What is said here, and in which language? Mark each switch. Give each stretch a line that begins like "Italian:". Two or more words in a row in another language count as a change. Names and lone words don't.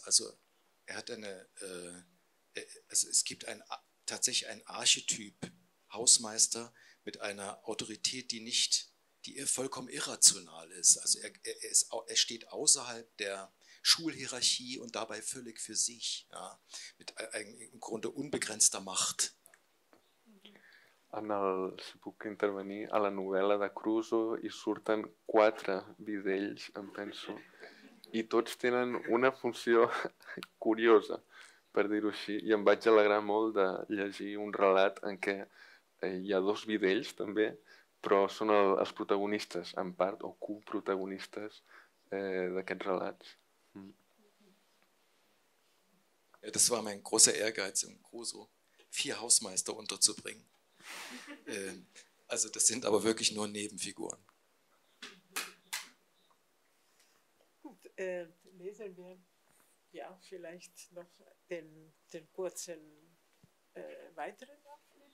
German: Also er hat es gibt tatsächlich ein Archetyp Hausmeister mit einer Autorität, die vollkommen irrational ist. Also er steht außerhalb der Schulhierarchie und dabei völlig für sich, ja, mit im Grunde unbegrenzter Macht.
Catalan: Si puc intervenir, a la novel·la de Crusoe hi surten 4 vidells, em penso, i tots tenen una funció curiosa, per dir-ho així, i em vaig alegrar molt de llegir un relat en què hi ha 2 vidells també, però són els protagonistes, en part, o coprotagonistes d'aquests relats.
German: Ja, das war mein großer Ehrgeiz im Crusoe, 4 Hausmeister unterzubringen. Also das sind aber wirklich nur Nebenfiguren. Gut, lesen wir ja vielleicht noch den kurzen weiteren Abschnitt.